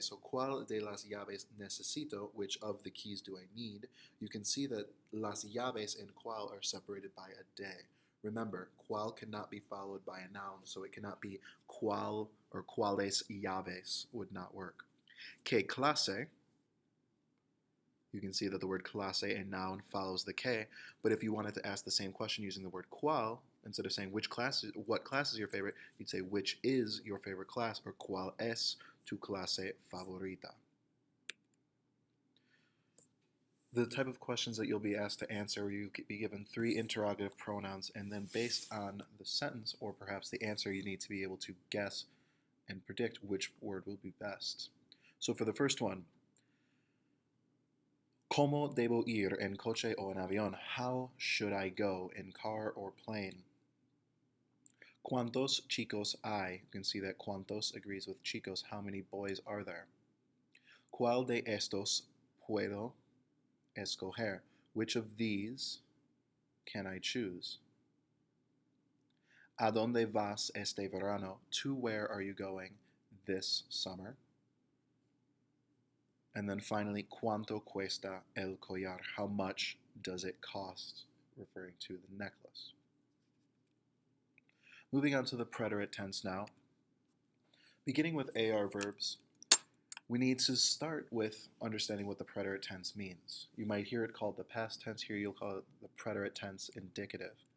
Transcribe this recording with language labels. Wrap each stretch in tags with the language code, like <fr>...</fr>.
<es>So, ¿cuál de las llaves necesito?</es> <en>Which of the keys do I need? You can see that las llaves and cuál are separated by a de. Remember, cuál cannot be followed by a noun, so it cannot be cuál or cuáles llaves would not work. Que clase, you can see that the word clase, a noun, follows the que, but if you wanted to ask the same question using the word cuál, instead of saying what class is your favorite, you'd say which is your favorite class, or</en> <es>cuál es tu clase favorita.</es> <en>The type of questions that you'll be asked to answer, you could be given 3 interrogative pronouns, and then based on the sentence or perhaps the answer, you need to be able to guess and predict which word will be best. So for the first one,</en> <es>¿Cómo debo ir en coche o en avión?</es> <en>How should I go in car or plane?</en> <es>¿Cuántos chicos hay?</es> <en>You can see that cuántos agrees with chicos. How many boys are there?</en> <es>¿Cuál de estos puedo escoger?</es> <en>Which of these can I choose?</en> <es>¿A dónde vas este verano?</es> <en>To where are you going this summer? And then finally,</en> <es>¿cuánto cuesta el collar?</es> <en>How much does it cost? Referring to the necklace. Moving on to the preterite tense now. Beginning with AR verbs, we need to start with understanding what the preterite tense means. You might hear it called the past tense. Here you'll call it the preterite tense indicative.</en>